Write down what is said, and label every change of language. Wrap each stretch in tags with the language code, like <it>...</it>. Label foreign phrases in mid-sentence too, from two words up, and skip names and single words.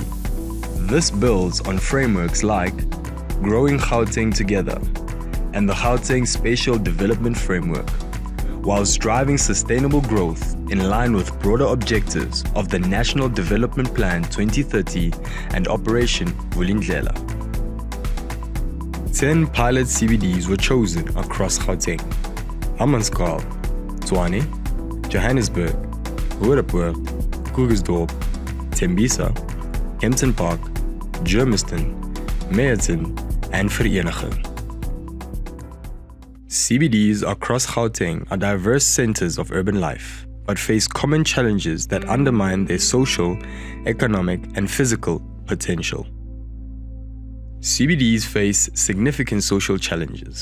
<en>This builds on frameworks like Growing Gauteng Together and the Gauteng Spatial Development Framework, whilst driving sustainable growth in line with broader objectives of the National Development Plan 2030 and Operation Vulindlela. 10 pilot CBDs were chosen across Gauteng: Hammanskraal, Tshwane, Johannesburg, Roodepoort, Krugersdorp, Tembisa, Kempton Park, Germiston, Meyerton, and Vereeniging. CBDs across Gauteng are diverse centers of urban life, but face common challenges that undermine their social, economic, and physical potential. CBDs face significant social challenges.</en>